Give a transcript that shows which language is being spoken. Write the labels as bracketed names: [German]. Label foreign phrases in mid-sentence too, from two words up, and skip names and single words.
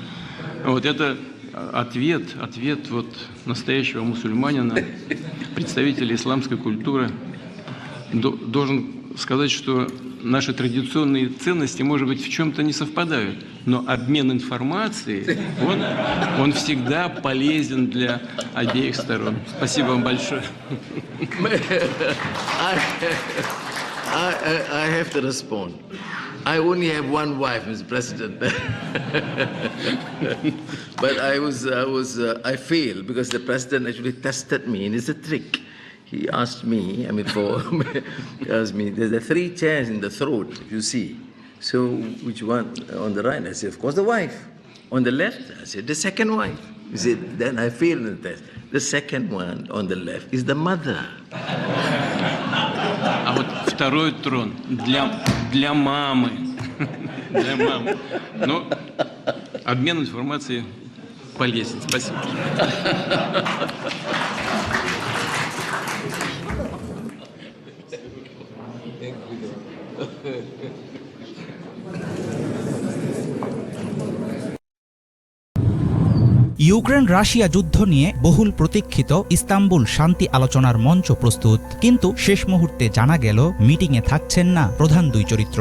[Russian] Вот это ответ вот настоящего мусульманина, представителя исламской культуры. Должен сказать, что наши традиционные ценности, может быть, в чем-то не совпадают, но обмен информацией, он всегда полезен для обеих сторон. Спасибо вам большое. [English] I have to respond. I only have one wife, Mr. President. But I failed because the president actually tested me, and it's a trick. He asked me, there's the 3 chairs in the throat, you see. So which one on the right? I said, of course, the wife. On the left, I said, the second wife. He said, then I failed in the test. The second one on the left is the mother. [Russian] А вот 2-й трон для мамы. Для мамы. Но обмен информацией полезен. Спасибо. [Bangla] ইউক্রেন রাশিয়া যুদ্ধ নিয়ে বহুল প্রতীক্ষিত ইস্তাম্বুল শান্তি আলোচনার মঞ্চ প্রস্তুত, কিন্তু শেষ মুহূর্তে জানা গেল মিটিংয়ে থাকছেন না প্রধান 2 চরিত্র।